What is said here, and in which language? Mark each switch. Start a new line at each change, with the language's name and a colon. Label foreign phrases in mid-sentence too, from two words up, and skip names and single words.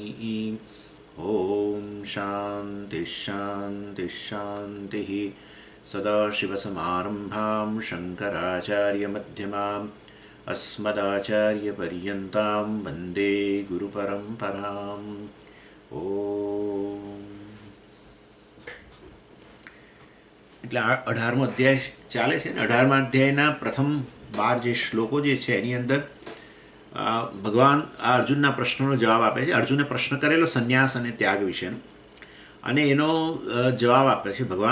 Sanskrit: ॐ शान्तिः शान्तिः शान्तिः। सदाशिवसमारम्भां शङ्कराचार्यमध्यमाम् अस्मदाचार्यपर्यन्तां वन्दे गुरुपरम्पराम्।
Gujarati: ઓમ એટલે 18મો અધ્યાય ચાલે છે ને 18મા અધ્યાયના પ્રથમ 12 જે શ્લોકો જે છે એની અંદર ભગવાન આ અર્જુનના પ્રશ્નનો જવાબ આપે છે. અર્જુને પ્રશ્ન કરેલો સંન્યાસ અને ત્યાગ વિશેનો અને એનો જવાબ આપે છે ભગવાન.